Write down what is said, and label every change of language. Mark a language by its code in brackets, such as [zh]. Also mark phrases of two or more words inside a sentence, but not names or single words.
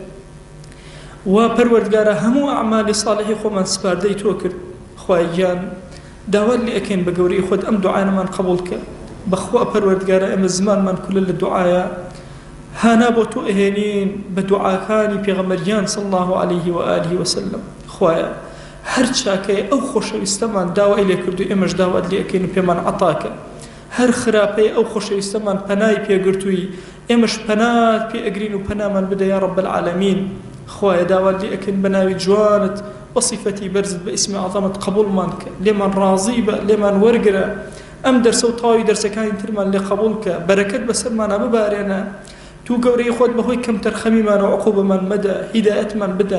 [ckb] وا پەروەردگارە هەموو ئەعمالی ساڵحی خۆمان سپاردەی تۆ کرد خوای گیان داوات لێ ئەکەین بە گەورەی خۆت ئەم دوعانەمان قبوڵ کە بەخوا پەروەردگارە ئێمە زمانمان کولە لە دوعایە هانا بۆ تۆ ئەهێنین بە دوعاکانی پێغەمبەریان [ar] صلی الله عليه وآله وسلم [ckb] خوایە هەر چاکەیە ئەو خۆشەویستەمان داوای لێ کردو ئێمەش داوات لێ ئەکەین و پێمان عەتاکە هەر خراپەیە ئەو خۆشەویستەمان پەنای پێگرتووی ئێمەش پەنات پێ ئەگرین و پەنامان بدە [ar] یا رب العالمین [ckb] خوایە داوات لێ ئەکەین بەناوی جوانت وصفەتی بەرزت بە ئیسمی عەظەمت قبوڵمان کە لێمان ڕازی بە لێمان وەرگرە ئەم دەرسە و تاوی دەرسەکانی ترمان لێ قبوڵ کە بەرەکەت بەسەرمانە ببارێنە تو گەورەی خۆت بەهۆی کەم تەرخەمیمان و عقوبەمان مەدە هیدایەتمان بدە